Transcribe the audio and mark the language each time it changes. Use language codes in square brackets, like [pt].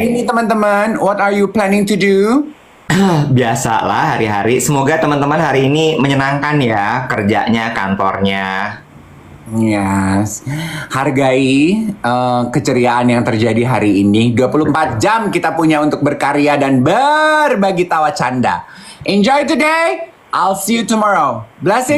[id] Ini teman-teman, [en] what are you planning to do? [id] Biasalah hari-hari. Semoga teman-teman hari ini menyenangkan ya kerjanya, kantornya. [en] Yes. [id] Hargai keceriaan yang terjadi hari ini. 24 jam kita punya untuk berkarya dan berbagi tawa canda. [en] Enjoy today. I'll see you tomorrow. Blessings